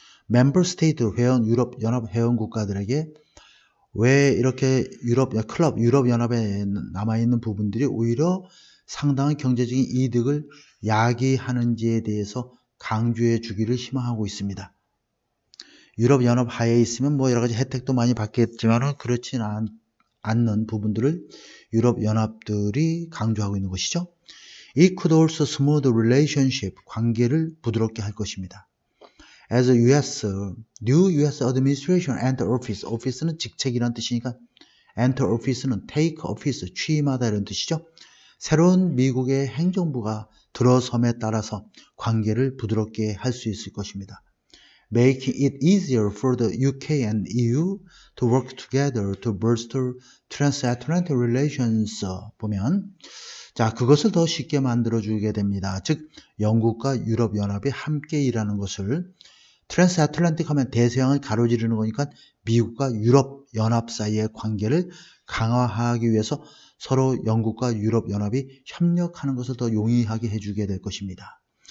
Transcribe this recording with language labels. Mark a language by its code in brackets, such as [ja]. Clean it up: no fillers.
[ko] member state, 유럽연합 회원 국가들에게 왜 이렇게 유럽연합에 남아있는 부분들이 오히려 상당한 경제적인 이득을 야기하는지에 대해서 강조해 주기를 희망하고 있습니다. 유럽연합 하에 있으면 여러 가지 혜택도 많이 받겠지만 그렇진 않는 부분들을 유럽연합들이 강조하고 있는 것이죠. [en] It could also smooth relationship, [ko] 관계를 부드럽게 할 것입니다. [en] As a new US administration enter office, [ko] office는 직책이라는 뜻이니까 enter office는 take office, 취임하다 이런 뜻이죠. 새로운 미국의 행정부가 들어섬에 따라서 관계를 부드럽게 할 수 있을 것입니다. [en] Making it easier for the UK and EU to work together to bolster transatlantic relations. [ko] 보면 그것을 더 쉽게 만들어주게 됩니다. 즉 영국과 유럽연합이 함께 일하는 것을, 트랜스애틀란틱 하면 대서양을 가로지르는 거니까 미국과 유럽연합 사이의 관계를 강화하기 위해서 서로 영국과 유럽연합이 협력하는 것을 더 용이하게 해주게 될 것입니다.